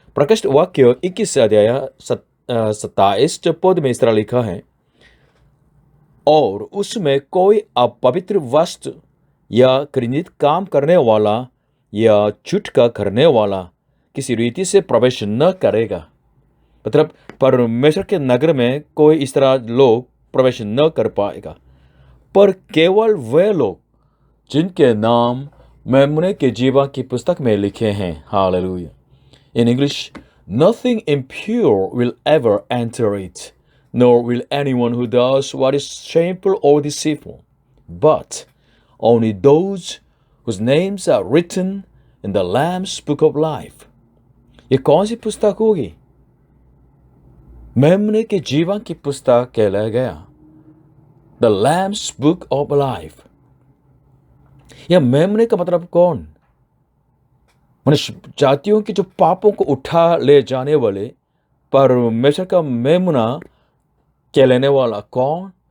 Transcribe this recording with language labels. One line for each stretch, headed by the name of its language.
Hindi: प्रकाशित वाक्य 21 अध्याय 27 पद में इस तरह लिखा है, और उसमें कोई अपवित्र वस्तु या घृणित काम करने वाला या झूठ का करने वाला किसी रीति से प्रवेश न करेगा। मतलब परमेश्वर के नगर में कोई इस तरह लोग प्रवेश न कर पाएगा, पर केवल वे लोग जिनके नाम मेमने के जीवन की पुस्तक में लिखे हैं। Hallelujah.
English: In English, nothing impure will ever enter it, nor will anyone who does what is shameful or deceitful, but only those whose names are written in the Lamb's book of life.
Hindi: ये कौन सी पुस्तक होगी? मेमने के जीवन की पुस्तक कहलाया गया,
English: The Lamb's book of life।
Hindi: यह मेमने का मतलब कौन? मनुष्य जातियों की जो पापों को उठा ले जाने वाले परमेश्वर का मेमना कहलाने वाला कौन?